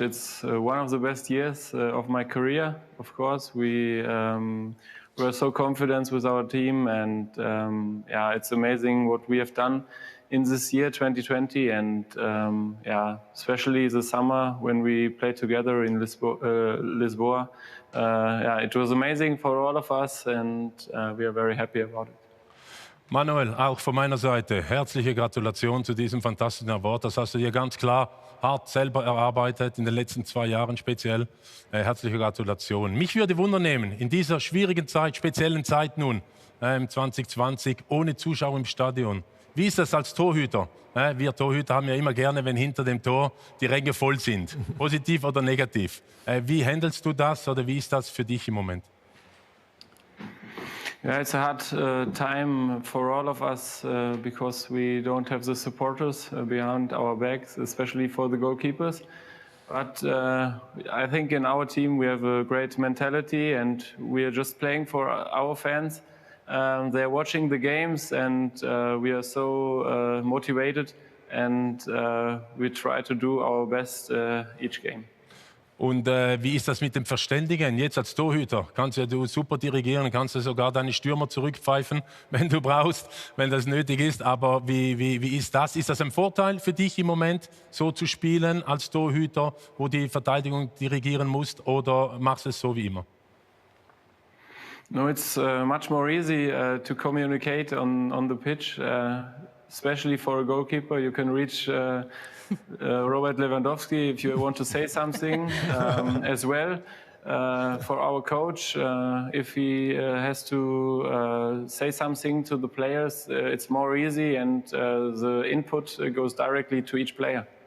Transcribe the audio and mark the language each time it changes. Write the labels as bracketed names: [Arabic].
[English] It's one of the best years of my career. Of course, we were so confident with our team, and yeah, it's amazing what we have done in this year 2020, and yeah, especially the summer when we played together in Lisboa. Yeah, it was amazing for all of us, and we are very happy about it. [German] Manuel, auch von meiner Seite herzliche Gratulation zu diesem fantastischen Award. Das hast du dir ganz klar hart selber erarbeitet, in den letzten 2 Jahren speziell. Herzliche Gratulation. Mich würde Wunder nehmen, in dieser schwierigen Zeit, speziellen Zeit nun, 2020, ohne Zuschauer im Stadion. Wie ist das als Torhüter? Wir Torhüter haben ja immer gerne, wenn hinter dem Tor die Ränge voll sind. Positiv oder negativ. Wie handelst du das oder wie ist das für dich im Moment? [English] Yeah, it's a hard time for all of us because we don't have the supporters behind our backs, especially for the goalkeepers. But I think in our team we have a great mentality and we are just playing for our fans. They're watching the games and we are so motivated and we try to do our best each game. [German] Und wie ist das mit dem Verständigen? Jetzt als Torhüter kannst du super dirigieren, kannst du sogar deine Stürmer zurückpfeifen, wenn du brauchst, wenn das nötig ist. Aber wie ist das? Ist das ein Vorteil für dich im Moment, so zu spielen als Torhüter, wo die Verteidigung dirigieren musst, oder machst du es so wie immer? [English] No, it's much more easy to communicate on the pitch, especially for a goalkeeper. You can reach Robert Lewandowski if you want to say something as well. For our coach, if he has to say something to the players, it's more easy and the input goes directly to each player.